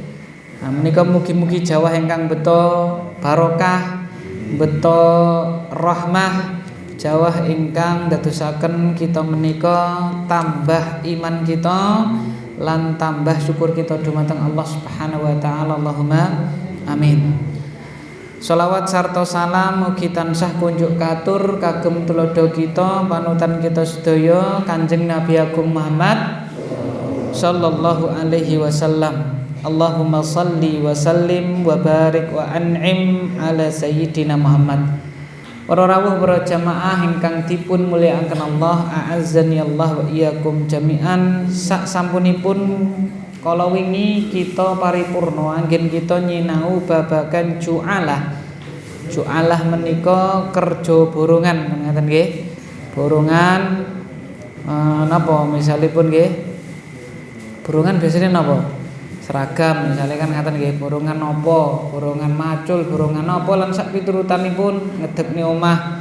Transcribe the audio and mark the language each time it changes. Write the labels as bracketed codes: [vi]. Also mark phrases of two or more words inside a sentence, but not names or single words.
[jv] Nah menika mugi-mugi Jawa ingkang beto barokah, beto rahmah, Jawa ingkang dadosaken kita menika tambah iman kita lan tambah syukur kita dumateng Allah [ar] سبحانه وتعالى. اللهم آمين. [jv] Shalawat sarta salam mugi tansah kunjuk katur kagem tulodo kita panutan kita sedaya Kanjeng Nabi Agung Muhammad [ar] صلى الله عليه وسلم. اللهم صل وسلم وبارك وأنعم على سيدنا محمد. [jv] Para rawuh para jamaah ingkang dipun mulyakaken Allah, [ar] أعزنا الله وإياكم جميعا. [jv] Sak sampunipun kala wingi kita paripurna anggen kita nyinau babagan ju'alah. Ju'alah menika kerja borongan ngoten nggih. Borongan napa misalipun nggih? Borongan biasanya napa? Seragam misalnya kan ngaten nggih, borongan napa, borongan macul, borongan napa lan sak piturutanipun ngedekne omah.